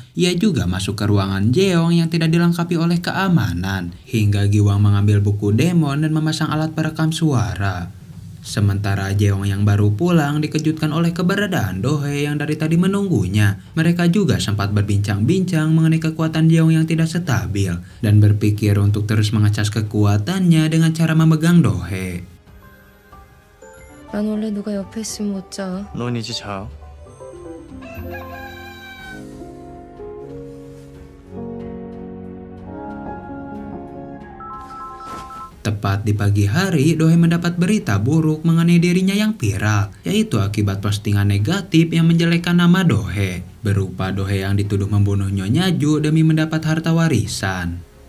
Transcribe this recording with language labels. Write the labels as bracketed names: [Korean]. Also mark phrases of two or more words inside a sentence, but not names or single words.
[Indonesian] Ia juga masuk ke ruangan Jeong yang tidak dilengkapi oleh keamanan, hingga Giwang mengambil buku demon dan memasang alat perekam suara. Sementara Jeong yang baru pulang dikejutkan oleh keberadaan Dohee yang dari tadi menunggunya. Mereka juga sempat berbincang-bincang mengenai kekuatan Jeong yang tidak stabil, dan berpikir untuk terus mengecas kekuatannya dengan cara memegang Dohee. [Korean] 난 원래 누가 옆에 있으면 못 자. 넌 이제 자. [Indonesian] Tepat di pagi hari, Dohee mendapat berita buruk mengenai dirinya yang viral, yaitu akibat postingan negatif yang menjelekkan nama Dohee, berupa Dohee yang dituduh membunuh Nyonya Ju demi mendapat harta warisan.